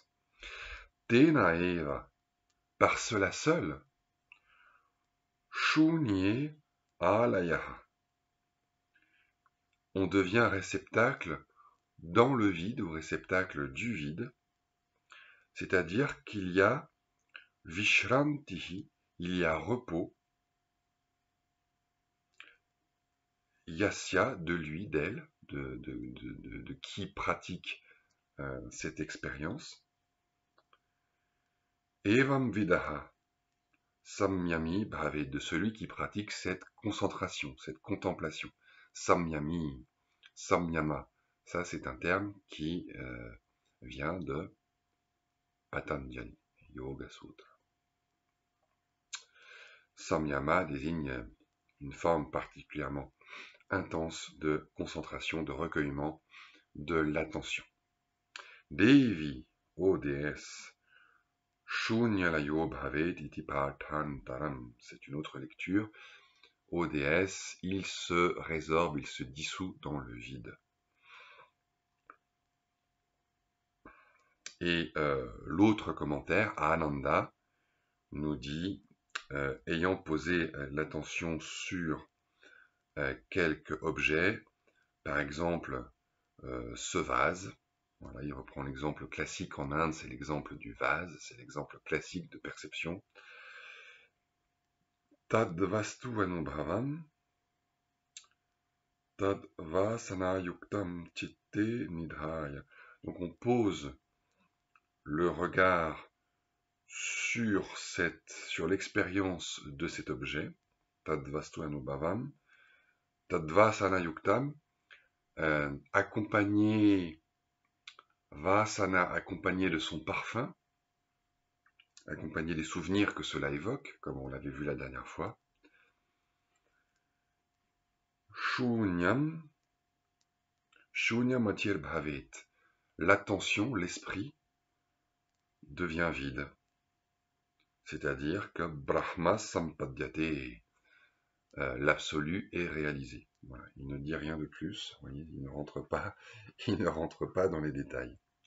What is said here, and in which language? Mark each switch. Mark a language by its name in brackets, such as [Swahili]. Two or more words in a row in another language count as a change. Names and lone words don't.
[Sanskrit] तेन एव, [French] par cela seul, [Sanskrit] शून्ये आलयः, [French] on devient réceptacle dans le vide ou réceptacle du vide, c'est-à-dire qu'il y a vishrantihi, il y a repos, yasya, de lui, d'elle, de qui pratique cette expérience, [Sanskrit] एवं विदः संयमी भवे, [French] de celui qui pratique cette concentration, cette contemplation, [Sanskrit] संयमी संयम, [French] ça c'est un terme qui vient de Patanjali, Yoga Sutra. Samyama désigne une forme particulièrement intense de concentration, de recueillement de l'attention. Devi, ô déesse, [Sanskrit] शून्यालयो भवेत् इति पाठान्तरम्, [French] c'est une autre lecture. Ô déesse, il se résorbe, il se dissout dans le vide. Et l'autre commentaire, Ananda, nous dit, ayant posé l'attention sur quelques objets, par exemple ce vase, voilà, il reprend l'exemple classique en Inde, c'est l'exemple du vase, c'est l'exemple classique de perception. [Sanskrit] तद् वस्तु अनुभवम् तद् वासना युक्तम् चित्ते निधाय. [French] Donc on pose le regard sur l'expérience de cet objet, [Sanskrit] तद् वस्तु अनुभवम् तद् वासना युक्तम्, [French] accompagné de son parfum, accompagné des souvenirs que cela évoque, comme on l'avait vu la dernière fois. [Sanskrit] शून्यम् शून्यमतिर् भवेत्, [French] l'attention, l'esprit, devient vide. C'est-à-dire que [Sanskrit] ब्रह्म सम्पद्यते, [French] l'absolu est réalisé. Voilà, il ne dit rien de plus, vous voyez, il ne rentre pas dans les détails.